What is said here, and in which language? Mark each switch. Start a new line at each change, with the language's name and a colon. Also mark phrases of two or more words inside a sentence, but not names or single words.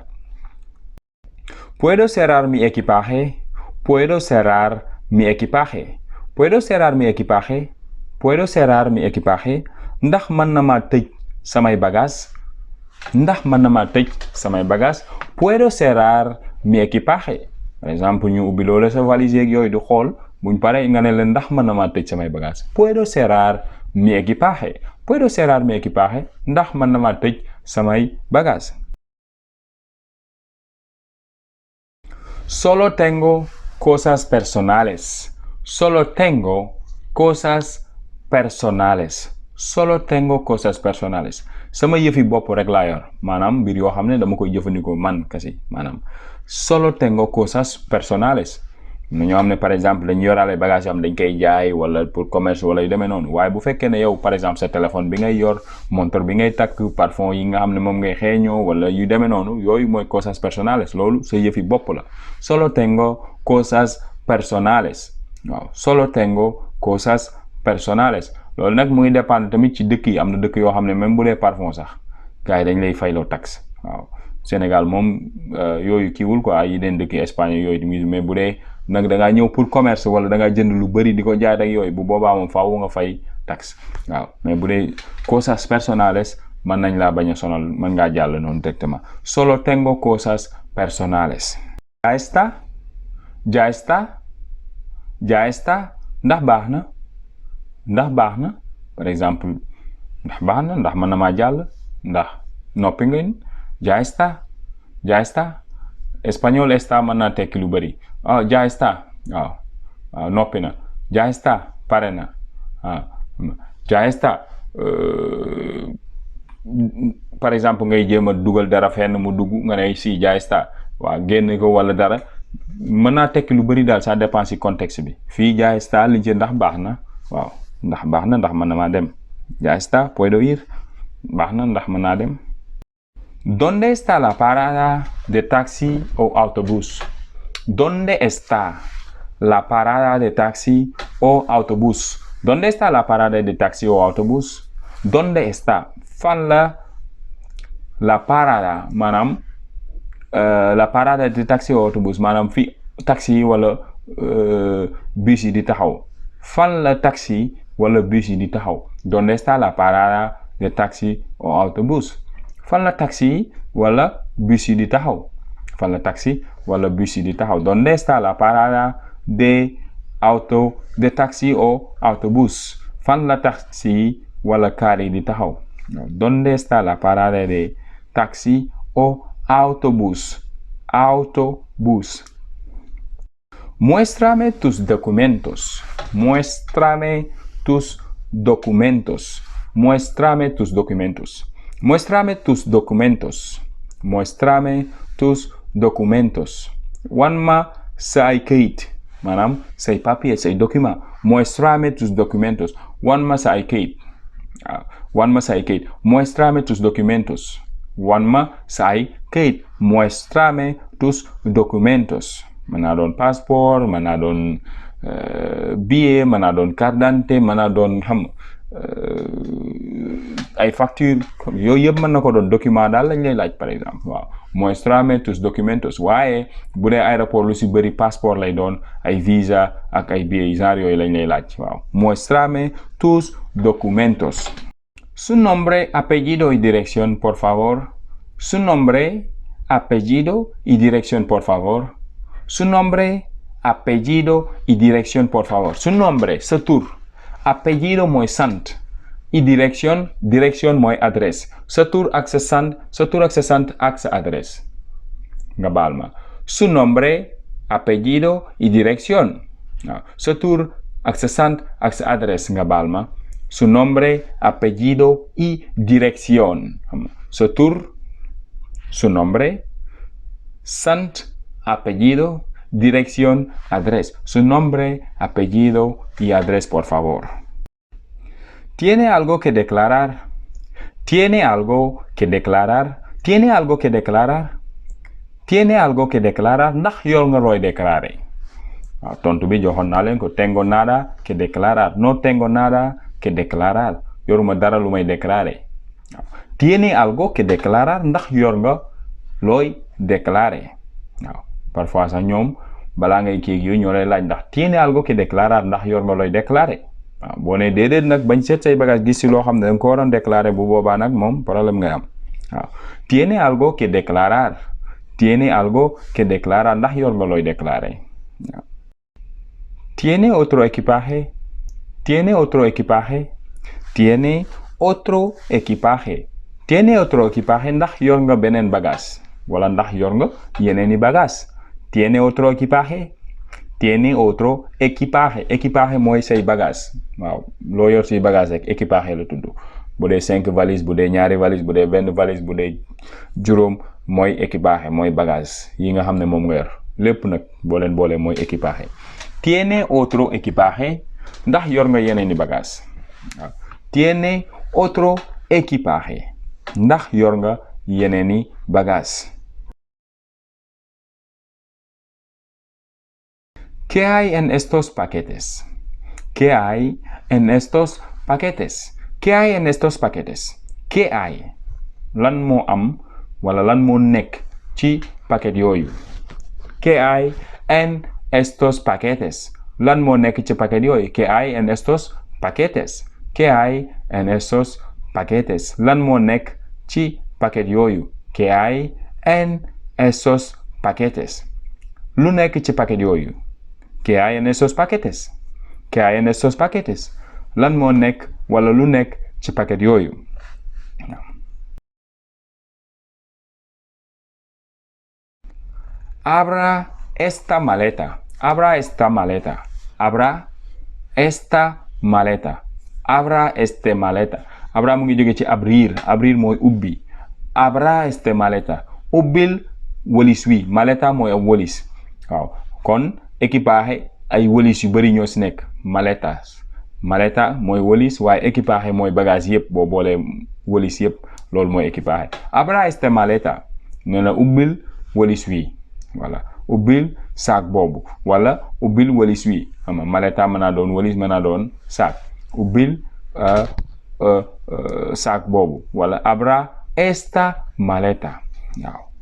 Spanish: ¿Puedo cerrar mi equipaje? ¿Puedo cerrar mi equipaje? ¿Puedo cerrar mi equipaje? ¿Puedo cerrar mi equipaje?
Wolof: Ndax mën na maa tëj samay bagages? Ndax mën na maa tëj samay bagages?
Spanish: ¿Puedo cerrar mi equipaje?
French: Par exemple
Wolof: ñu ubbi loolu sa valise yeeg yooyu di xool buñ paree nga ne leen ndax mën na maa tëj samay bagages?
Spanish: ¿Puedo cerrar mi equipaje? ¿Puedo cerrar mi equipaje?
Wolof: Ndax mën na maa tëj samay bagages?
Spanish: Solo tengo cosas personales. Solo tengo cosas personales. Solo tengo cosas personales.
Wolof: Sama yëfi bopp rek laa yor maanaam mbir yoo xam ne dama koy jëfandikoo man kese maanaam
Spanish: solo tengo cosas personales.
Wolof: ñoo xam ne
French: par exemple
Wolof: dañu yoraale bagage yoo xam dañ koy jaay wala
French: pour commerce
Wolof: wala yu demee noonu waaye bu fekkee ne yow
French: par exemple
Wolof: sa téléphone bi ngay yor montre bi ngay takk parfum yi nga xam ne moom ngay xeeñoo wala yu demee noonu yooyu mooy
Spanish: cosas personales
Wolof: loolu sa yëfi bopp la.
Spanish: Solo tengo cosas personales. waaw solo tengo cosas personales.
Wolof: loolu nag mu ngi dépendre tamit ci dëkk yi am na dëkk yoo xam ne même bu dee parfum sax gars yi dañ lay fayloo taxe waaw Sénégal moom yooyu kiiwul quoi yi den dëkk Espagne yooyu mais bu dee nag da ngaa ñëw
French: pour commerce
Wolof: wala da ngaa jënd lu bëri di ko jaay ak yooyu bu boobaa moom faaw nga fay taxe waaw mais bu dee
Spanish: cosas personales
Wolof: mën nañ laa bañ a sonal mën ngaa jàll noonu directement.
Spanish: Solo tengo cosas personales. Ya está ya está ya está
Wolof: ndax baax na. ndax baax na
French: par exemple
Wolof: ndax baax na ndax mën na maa jàll ndax noppi ngeen
Spanish: ya está
Wolof: espagnol está mën naa tekki lu bëri
Spanish: ya está
Wolof: waaw noppi na
Spanish: ya está
Wolof: pare na
Spanish: ya está
French: par exemple
Wolof: ngay jéem a dugal dara fenn mu dugg nga ne
Spanish: si ya está
Wolof: waaw génn ko wala dara mën naa tekki lu bëri daal
French: ça dépend
Wolof: si contexte bi fii
Spanish: ya está
Wolof: liñ ci ndax baax na waaw ndax baax na ndax mën na maa dem
Spanish: ya está puedo ir
Wolof: baax na ndax mën naa dem.
Spanish: ¿Dónde está la parada de taxi o autobús? ¿Dónde está la parada de taxi o autobús? ¿Dónde está la parada de taxi o autobús? ¿Dónde está?
Wolof: Fan
Spanish: la parada
Wolof: maanaam
Spanish: la parada de taxi o autobús
Wolof: maanaam fi taxi wala bus yi di taxaw fan la taxi wala bus yi di taxaw.
Spanish: ¿Dónde está la parada de taxi o autobús?
Wolof: fan la taxi wala bus yi di taxaw fan la taxi wala bus yi di taxaw.
Spanish: ¿Dónde está la parada de taxi o autobús?
Wolof: fan la taxi wala car yi di taxaw.
Spanish: ¿Dónde está la parada de taxi o autobús? Muéstrame tus documentos. Muéstrame tus documentos. Muéstrame tus documentos. Muéstrame tus documentos. Muéstrame tus documentos.
Wolof: Wan ma say kayit maanaam say papier say document.
Spanish: Muéstrame tus documentos.
Wolof: Wan ma say kayit. Wan ma say kayit.
Spanish: Muéstrame tus documentos.
Wolof: Wan ma say kayit.
Spanish: Muéstrame tus documentos.
Wolof: mën naa doon passeport mën naa doon billet mën naa doon
French: carte d'identité
Wolof: mën naa doon xam ay facture yooyu yëpp mën na ko doon document daal lañ lay laaj
French: par exemple
Wolof: waaw.
Spanish: Muéstrame tus documentos
Wolof: waaye bu dee aéroport lu si bëri passeport lay doon ay visa ak ay billet genre yooyu lañ lay laaj waaw.
Spanish: Muéstrame tus documentos. Su nombre, apellido y dirección por favor. Su nombre, apellido y dirección por favor. Su nombre, apellido y dirección por favor. Su nombre
Wolof: sa tur apellido mooy sant
Spanish: y dirección
Wolof: mooy adresse sa tur ak sa sant ak sa adresse nga baal ma.
Spanish: Su nombre, apellido y dirección
Wolof: waaw sa tur ak sa sant ak sa adresse nga baal ma.
Spanish: Su nombre, apellido y dirección
Wolof: sa tur
Spanish: su nombre sant apellido, dirección, adresse. Su nombre, apellido y adresse, por favor. ¿Tiene algo que declarar? ¿Tiene algo que declarar? ¿Tiene algo que declarar? ¿Tiene algo que declarar?
Wolof: Ndax yor nga looy déclarer? waaw tontu bi joxoon naa leen ko
Spanish: tengo nada que declarar. No tengo nada que declarar.
Wolof: yoruma dara lu may déclarer.
Spanish: waaw tiene algo que declarar?
Wolof: Ndax yor nga looy déclarer? waaw parfois sax ñoom balaa ngay kii yooyu ñoo lay laaj ndax
Spanish: tiene algo que declarar?
Wolof: Ndax yor nga looy déclarer? waaw boo nee déedéet nag bañ seet say bagage gis ci loo xam ne danga ko waroon déclarer bu boobaa nag moom problème ngay am waaw
Spanish: tiene algo que declarar? Tiene algo que declarar?
Wolof: Ndax yor nga looy déclarer?
Spanish: waaw ¿Tiene otro equipaje? ¿Tiene otro equipaje? ¿Tiene otro equipaje? ¿Tiene otro equipaje?
Wolof: Ndax yor nga beneen bagage wala ndax yor nga yeneeni bagage?
Spanish: ¿Tiene otro equipaje? Tiene otro equipaje.
Wolof: Equipaje mooy say bagage waaw loo yor si bagage rek equipaje la tudd bu dee 5 valise bu dee ñaari valise bu dee benn valise bu dee juróom mooy equipaje mooy bagage yi nga xam ne moom nga yor lépp nag boo leen boolee mooy equipaje.
Spanish: ¿Tiene otro equipaje?
Wolof: Ndax yor nga yeneeni bagage waaw
Spanish: ¿Tiene otro equipaje?
Wolof: Ndax yor nga yeneeni bagage.
Spanish: ¿Qué hay en estos paquetes? ¿Qué hay en estos paquetes? ¿Qué hay en estos paquetes? ¿Qué hay?
Wolof: Lan moo am wala lan moo nekk ci paquet yooyu.
Spanish: ¿Qué hay en estos paquetes?
Wolof: Lan moo nekk ci paquet yooyu.
Spanish: ¿Qué hay en estos paquetes? ¿Qué hay en estos paquetes?
Wolof: Lan moo nekk ci paquet yooyu.
Spanish: ¿Qué hay en esos paquetes?
Wolof: Lu nekk ci paquet yooyu.
Spanish: ¿Qué hay en esos paquetes? ¿Qué hay en esos paquetes?
Wolof: Lan moo nekk wala lu nekk ci paquet yooyu.
Spanish: Abra esta maleta. Abra esta maleta. Abra esta maleta. Abra este maleta. Abra
Wolof: mu ngi jóge ci
Spanish: abrir.
Wolof: Abrir mooy ubbi.
Spanish: Abra este maleta.
Wolof: Ubbil wëlis wi. Maleta mooy ab wëlis. waaw kon équipaje ay wëlis yu bari ñoo ci nekk maletas. Maleta mooy wëlis waaye équipaje mooy bagage yëpp boo boolee wëlis yëpp loolu mooy équipaje.
Spanish: Abra este maleta.
Wolof: nee na ubbil wëlis wi. voilà ubbil saak boobu wala ubbil wëlis wi ama maleta mën naa doon wëlis mën naa doon saak ubbil saak boobu wala
Spanish: abra esta maleta
Wolof: waaw.